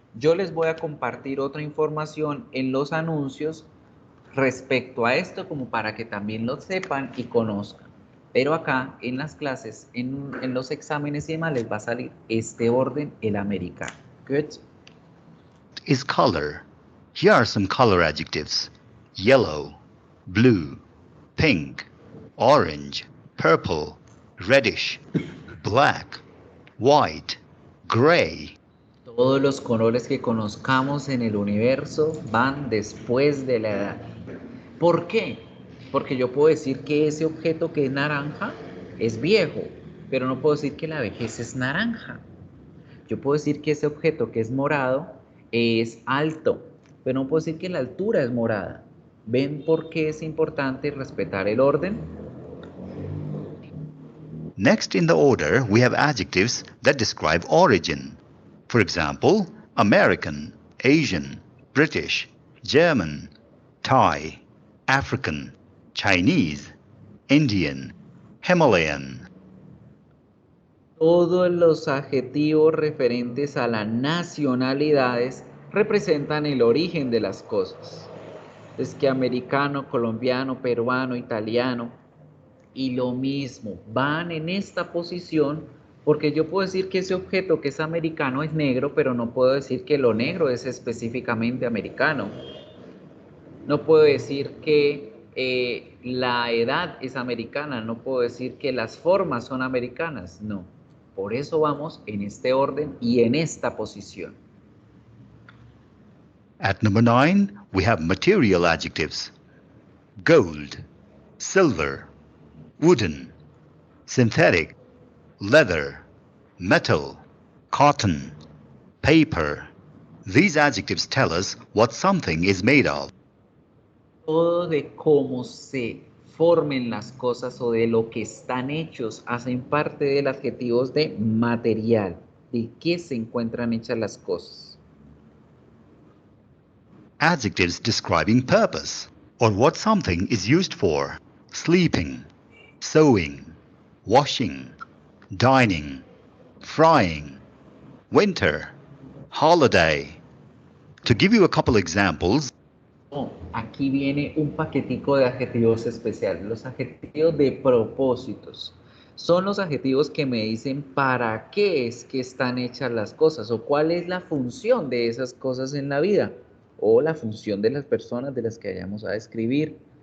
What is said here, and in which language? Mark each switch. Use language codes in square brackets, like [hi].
[es] Yo les voy a compartir otra información en los anuncios respecto a esto, como para que también lo sepan y conozcan. Pero acá en las clases, en los exámenes y demás, les va a salir este orden, el americano. [en] Good. is color. Here are some color adjectives: yellow, blue, pink, orange, purple, reddish, black, white, gray. [es] Todos los colores que conozcamos en el universo van después de la edad. ¿Por qué? Porque yo puedo decir que ese objeto que es naranja es viejo, pero no puedo decir que la vejez es naranja. Yo puedo decir que ese objeto que es morado es alto, pero no puedo decir que la altura es morada. ¿Ven por qué es importante respetar el orden? [en] Next in the order, we have adjectives that describe origin. For example, American, Asian, British, German, Thai, African, Chinese, Indian, Himalayan. [es] Todos los adjetivos referentes a las nacionalidades representan el origen de las cosas. Es que americano, colombiano, peruano, italiano, y lo mismo, van en esta posición, porque yo puedo decir que ese objeto que es americano es negro, pero no puedo decir que lo negro es específicamente americano. No puedo decir que la edad es americana, no puedo decir que las formas son americanas, no. Por eso vamos en este orden y en esta posición. [en] At number 9, we have material adjectives: gold, silver, wooden, synthetic, leather, metal, cotton, paper. These adjectives tell us what something is made of. [es] Todo de cómo se formen las cosas o de lo que están hechos hacen parte del adjetivo de material, de qué se encuentran hechas las cosas. [en] Adjectives describing purpose or what something is used for. Sleeping, sewing, washing, dining, frying, winter, holiday. To give you a couple examples, [es] Oh, aquí viene un paquetico de adjetivos especiales, los adjetivos de propósitos. Son los adjetivos que me dicen para qué es que están hechas las cosas o cuál es la función de esas cosas en la vida o la función de las personas de las que vayamos a describir.